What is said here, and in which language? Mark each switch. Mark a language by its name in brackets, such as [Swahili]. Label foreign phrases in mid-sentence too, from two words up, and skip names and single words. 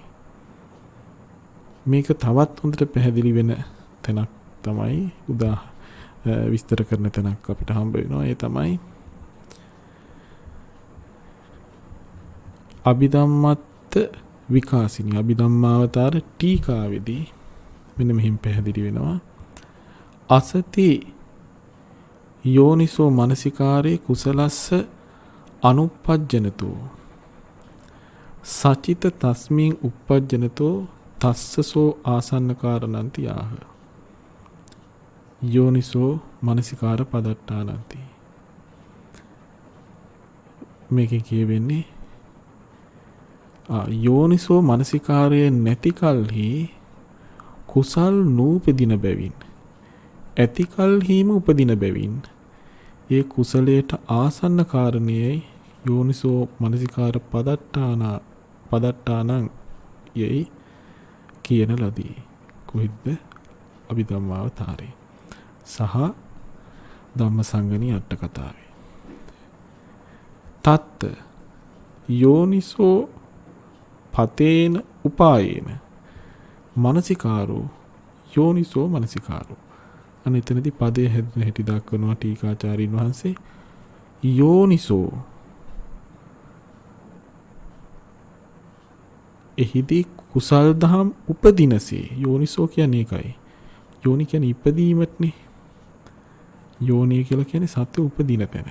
[Sinhala] මේක තවත් හොඳට පැහැදිලි වෙන තැනක් තමයි විස්තර කරන තැනක් අපිට හම්බ වෙනවා. ඒ තමයි අභිධම්මත්ත විකාසිනී අභිධම්මාවතාර ටීකාවේදී මෙන්න මෙහිම පැහැදිලි වෙනවා. [Pali] අසති යෝනිසෝ මනසිකාරේ කුසලස්ස අනුප්පජ්ජනතෝ සචිත තස්මින් උප්පජ්ජනතෝ තස්සසෝ ආසන්න කාරණන්ති ආහ යෝනිසෝ මනසිකාර පදට්ටානන්ති. [Sinhala] මේකේ කියවෙන්නේ යෝනිසෝ මනසිකාරය නැති කල්හි කුසල් නූපදින බැවින් ඇති කල්හිම උපදින බැවින් ඒ කුසලයට ආසන්න කාරණයයි [Pali] යෝනිසෝ මනසිකාර පදට්ටානං [Sinhala] යයි කියන ලදී. කොහෙද? අභිධම්මාවතාරේ සහ ධම්මසංගණී අට කතාවේ. [Pali] තත්ත යෝනිසෝ පතේන උපායේන මනසිකාරෝ යෝනිසෝ මනසිකාරෝ. [Sinhala] අනිතනදී පදයේ හැදෙන හැටි දක්වනවා ටීකාචාර්යින් වහන්සේ. යෝනිසෝ එහිදී කුසල් දහම් උපදිනසේ. යෝනිසෝ කියන්නේ ඒකයි. යෝනි කියන්නේ ඉපදීමත්නේ. යෝනිය කියලා කියන්නේ සත්‍ය උපදින තැන.